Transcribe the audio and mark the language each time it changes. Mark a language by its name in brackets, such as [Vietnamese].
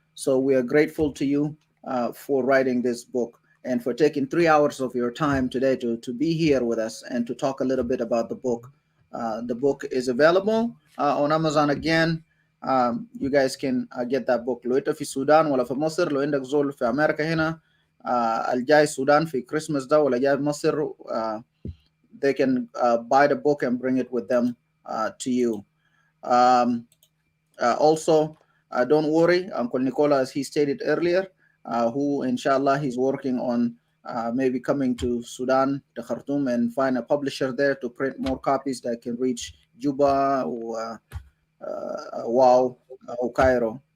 [English] So we are grateful to you for writing this book and for taking 3 hours of your time today to be here with us and to talk a little bit about the book. The book is available on Amazon again. You guys can get that book. [Arabic] لو انت في السودان ولا في مصر، لو عندك زول في امريكا هنا الجاي السودان في كريسماس ده ولا جاي مصر, [English] they can buy the book and bring it with them to you. Also, don't worry, Uncle Nicola, as he stated earlier, who inshallah he's working on maybe coming to Sudan, to Khartoum, and find a publisher there to print more copies that can reach Juba or Wow or Cairo.